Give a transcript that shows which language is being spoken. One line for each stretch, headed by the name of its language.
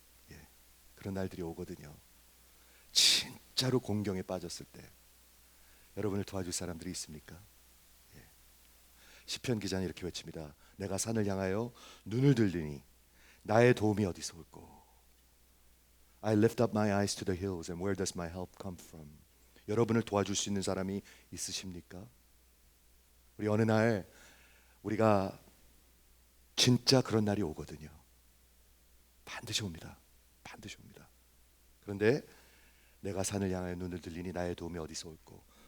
Korean: 예, 그런 날들이 오거든요. 진짜로 공경에 빠졌을 때 여러분을 도와줄 사람들이 있습니까? 예. 시편 기자는 이렇게 외칩니다. 내가 산을 향하여 눈을 들리니 나의 도움이 어디서 올꼬.
English: I lift up my eyes to the hills and where does my help come from.
Korean: 여러분을 도와줄 수 있는 사람이 있으십니까? 우리 어느 날 우리가 진짜 그런 날이 오거든요. 반드시 옵니다. 반드시 옵니다. 그런데 내가 산을 향하여 눈을 들리니 나의 도움이 어디서 올꼬.